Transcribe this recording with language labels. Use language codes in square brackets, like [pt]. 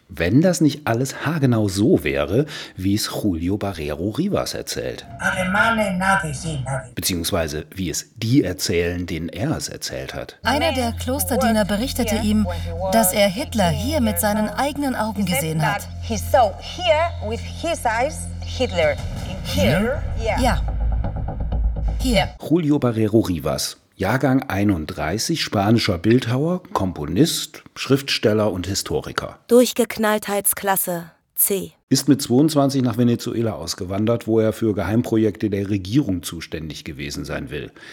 [de] Wenn das nicht alles haargenau so wäre, wie es Julio Barrero Rivas erzählt. [es] Alemane, nadie, sí, nadie. [de] Beziehungsweise, wie es die erzählen, denen er es erzählt hat. Einer der Klosterdiener berichtete ihm, dass er Hitler hier mit seinen eigenen Augen gesehen hat. [en] He saw here with his eyes Hitler. Here? [de] Ja. Hier. Julio Barrero Rivas. Jahrgang 31, spanischer Bildhauer, Komponist, Schriftsteller und Historiker. Durchgeknalltheitsklasse C. Ist mit 22 nach Venezuela ausgewandert, wo er für Geheimprojekte der Regierung zuständig gewesen sein will.